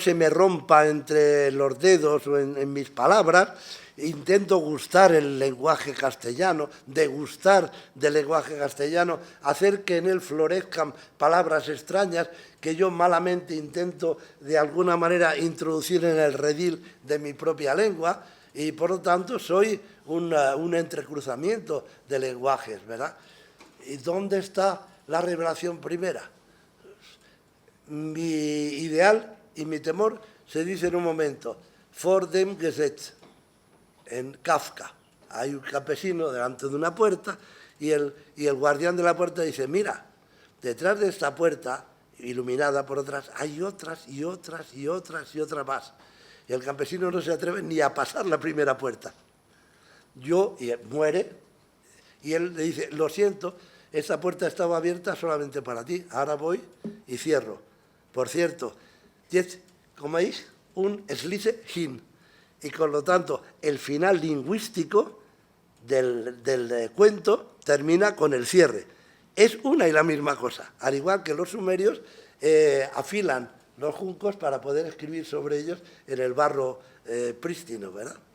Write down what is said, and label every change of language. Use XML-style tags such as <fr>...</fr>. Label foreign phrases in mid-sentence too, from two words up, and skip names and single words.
<es>se me rompa entre los dedos o en mis palabras, intento gustar el lenguaje castellano, degustar del lenguaje castellano, hacer que en él florezcan palabras extrañas que yo malamente intento de alguna manera introducir en el redil de mi propia lengua, y por lo tanto soy un entrecruzamiento de lenguajes, ¿verdad? ¿Y dónde está la revelación primera? Mi ideal y mi temor se dice en un momento,</es> <de>vor dem Gesetz,</de> <es>en Kafka. Hay un campesino delante de una puerta y el guardián de la puerta dice, mira, detrás de esta puerta, iluminada por otras, hay otras y otras y otras y otras más. Y el campesino no se atreve ni a pasar la primera puerta. Y él muere, y él le dice, lo siento, esta puerta estaba abierta solamente para ti, ahora voy y cierro. Por cierto,</es> <de>jetzt komme ich und schließe hin.</de> <es>Y con lo tanto, el final lingüístico del cuento termina con el cierre. Es una y la misma cosa, al igual que los sumerios afilan los juncos para poder escribir sobre ellos en el barro prístino, ¿verdad?</es>